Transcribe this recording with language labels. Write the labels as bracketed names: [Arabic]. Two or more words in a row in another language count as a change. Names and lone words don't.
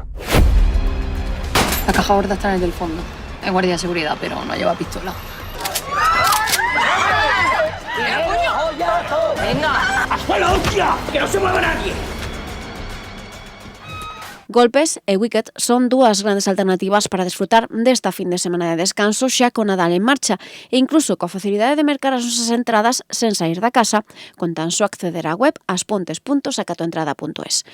[Spanish] La caja gorda está en el del fondo. Es guardia de seguridad, pero no lleva pistola. ¡Venga! ¡Al suelo, hostia! ¡Que no se mueva nadie! [Galician] Golpes e Wicked son dúas grandes alternativas para desfrutar desta fin de semana de descanso xa con Nadal en marcha e incluso coa facilidade de mercar as nosas entradas sen sair da casa con tan só acceder á web aspontes.sacatoentrada.es.